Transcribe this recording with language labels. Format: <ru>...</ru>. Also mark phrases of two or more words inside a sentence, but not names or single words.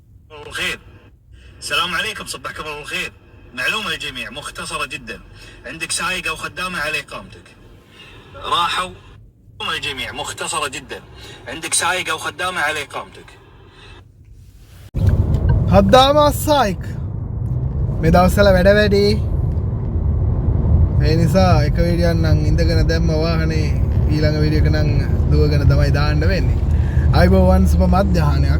<ar>الخير. السلام عليكم، صبحكم الله بالخير. معلومة للجميع مختصرة جدا. عندك سايق أو خدامة على إقامتك. راحوا. معلومة للجميع مختصرة جدا. عندك سايق أو خدامة على إقامتك. خدامة السايق</ar> <si>මේ දවස්වල වැඩ වැඩි. ඒ නිසා එක වීඩියෝවක් නම් ඉඳගෙන දැම්ම වාහනේ ඊළඟ වීඩියෝ එක නම් දුවගෙන තමයි දාන්න වෙන්නේ. අයිබෝවන් සුබ මධ්‍යහනයක්.</si>